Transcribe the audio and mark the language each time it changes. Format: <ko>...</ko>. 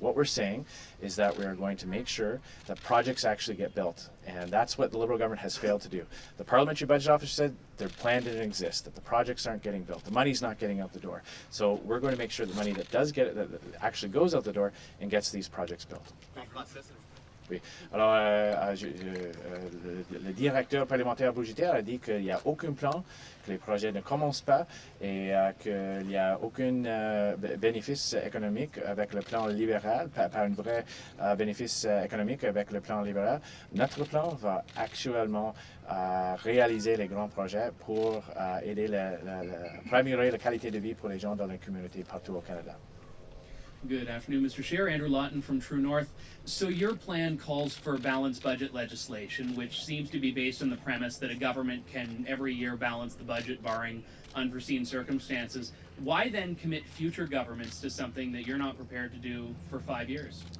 <en>What we're saying is that we are going to make sure that projects actually get built, and that's what the Liberal government has failed to do. The Parliamentary Budget Office said their plan didn't exist, that the projects aren't getting built, the money's not getting out the door. So we're going to make sure the money that does get that actually goes out the door and gets these projects built.</en> <fr>Oui. Alors, le directeur parlementaire budgétaire a dit qu'il n'y a aucun plan, que les projets ne commencent pas et qu'il n'y a aucun bénéfice économique avec le plan libéral, pas un vrai bénéfice économique avec le plan libéral. Notre plan va actuellement réaliser les grands projets pour aider pour améliorer la qualité de vie pour les gens dans les communautés partout au Canada.</fr> <en>Good afternoon, Mr. Scheer. Andrew Lawton from True North. So your plan calls for balanced budget legislation, which seems to be based on the premise that a government can every year balance the budget barring unforeseen circumstances. Why then commit future governments to something that you're not prepared to do for 5 years?</en>